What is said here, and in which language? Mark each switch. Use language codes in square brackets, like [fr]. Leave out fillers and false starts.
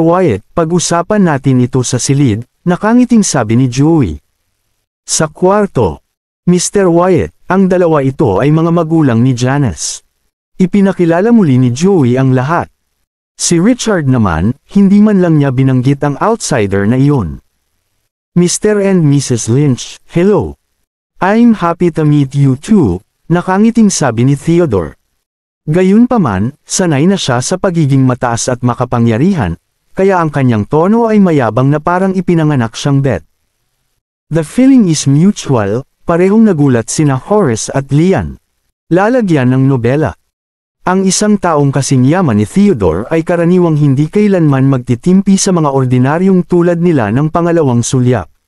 [tl] Wyatt, pag-usapan natin ito sa silid, nakangiting sabi ni Joey. Sa kwarto. Mr. Wyatt, ang dalawa ito ay mga magulang ni Janice. Ipinakilala muli ni Joey ang lahat. Si Richard naman, hindi man lang niya binanggit ang outsider na iyon. [en] Mr. and Mrs. Lynch, hello. I'm happy to meet you too, [tl] nakangiting sabi ni Theodore. Gayunpaman, sanay na siya sa pagiging mataas at makapangyarihan, kaya ang kanyang tono ay mayabang na parang ipinanganak siyang bet. [en] The feeling is mutual, [tl] parehong nagulat sina Horace at Lian. Lalagyan ng nobela. Ang isang taong kasing yaman ni Theodore ay karaniwang hindi kailanman magtitimpi sa mga ordinaryong tulad nila ng pangalawang sulyap.